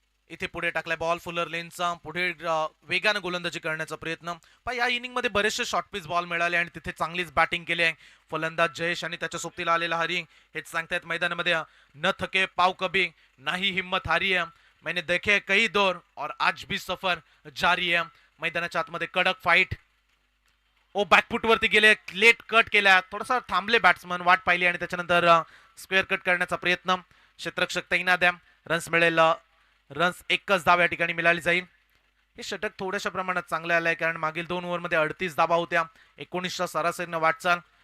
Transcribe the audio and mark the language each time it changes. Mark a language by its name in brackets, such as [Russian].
[Marathi] इथे पुढे टाकलाय बॉल फुलर लेनचा. पुढे वेगानं गोलंदाजी करण्याचा प्रयत्न. पण या इनिंग मध्ये बरेचसे शॉर्ट पिच बॉल मिळाले आणि तिथे चांगलीच बॅटिंग केली आहे. फलंदाज जयेश आणि त्याच्या सोबतीला आलेला हरी हेच सांगतायत मैदानामध्ये [Hindi] न थके पाव कभी नाही हिम्मत हारी है. मैंने देखे कई दौर और आज भी सफर जारी है. [Marathi] मैदानाच्या आतमध्ये कडक फाईट. ओ बॅकफुट वरती गेले. लेट कट केल्या. थोडासा थांबले बॅट्समन. वाट पाहिली आणि त्याच्यानंतर स्क्वेअर कट करण्याचा प्रयत्न. क्षेत्ररक्षक तैनात आहे. रन्स मिळेल. रन्स 1च धाव या ठिकाणी मिळाली जाईल. हे षटक थोड्याशा प्रमाणात चांगले आलंय कारण मागील 2 ओव्हरमध्ये 38 धावा होत्या. 19च्या सरासरीनं वाटचाल.